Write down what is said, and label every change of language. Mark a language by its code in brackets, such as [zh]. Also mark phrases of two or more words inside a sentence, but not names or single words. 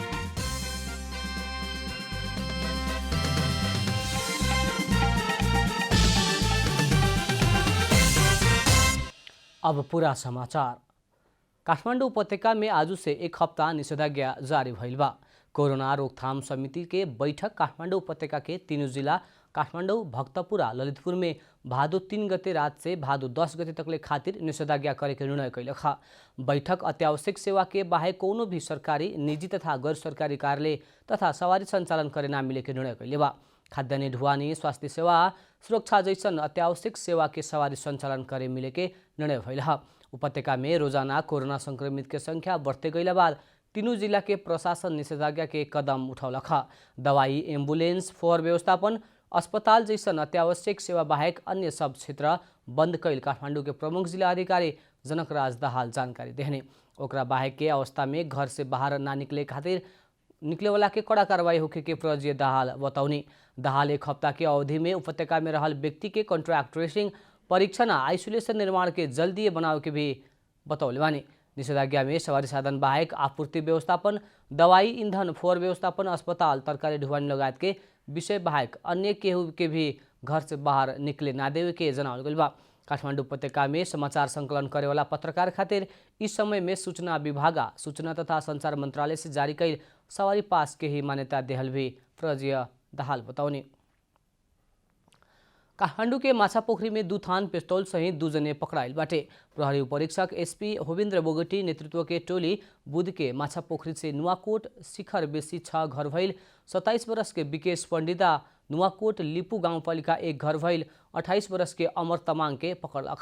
[bho] अब पूरा समाचार। काठमाडौँ उपत्यका में आज से एक हफ्ता निषेधाज्ञा जारी भइल बा। कोरोना रोकथाम समिति के बैठक काठमाडौँ उपत्यका के तीनों जिला काठमाडौँ, भक्तपुर, ललितपुर में भादो 3 गते रात से भादो 10 गते तकले खातिर निषेधाज्ञा करे के निर्णय कैलक। बैठक अत्यावश्यक सेवा के बाहेक कोनो भी सरकारी, निजी तथा गैर सरकारी कार्यालय तथा सवारी संचालन करे ना मिले के निर्णय कैले बा। खाद्यान्न, ढुवानी, स्वास्थ्य सेवा, सुरक्षा जैसन अत्यावश्यक सेवा के सवारी संचालन करे मिले के निर्णय भइल। उपत्यका में रोजाना कोरोना संक्रमित के संख्या बढ़ते गइला बाद तीनों जिला के प्रशासन निषेधाज्ञा के कदम उठौलक। दवाई, एम्बुलेंस, फोहोर व्यवस्थापन, अस्पताल जैसन अत्यावश्यक सेवा बाहेक अन्य सब क्षेत्र बंद कैल काठमाडौँ के प्रमुख जिला अधिकारी जनकराज दाहाल जानकारी देहने। ओकरा बाहेक के अवस्था में घर से बाहर ना निकले खातिर निकले वाला के कड़ा कार्रवाई होके के प्रजीय दाहाल बताउनी। दाहाल एक हफ्ता के अवधि में उपत्यका में रहल व्यक्ति के [en] contract tracing, [bho] परीक्षण, आइसोलेशन निर्माण के जल्दी बनावे के भी बतौले बानी। निषेधाज्ञा में सवारी साधन बाहेक आपूर्ति व्यवस्थापन, दवाई, ईंधन, फोहोर व्यवस्थापन, अस्पताल, तरकारी, ढुवानी लगायत के विषय बाहेक अन्य केहू के भी घर से बाहर निकले ना देवे के जनावल गइल बा। काठमाडौँ उपत्यका में समाचार संकलन करे वाला पत्रकार खातिर इस समय में सूचना विभाग, सूचना तथा संचार मंत्रालय से जारी कैल सवारी पास के ही मान्यता देहल भी प्रजीय दाहाल बताउने। काठमाडौँ के माछापोखरी में 2 थान पिस्तौल सहित 2 जने पकड़ाइल बाटे। प्रहरी उपरीक्षक एसपी होविंद्र बोगटी नेतृत्व के टोली बुध के माछापोखरी से नुवाकोट शिखर बेसी 6 घर भइल 27 वर्ष के विकेश पंडिता, नुवाकोट लिपू गाउँपालिका 1 घर भइल 28 वर्ष के अमर तमाङ के पकड़लक।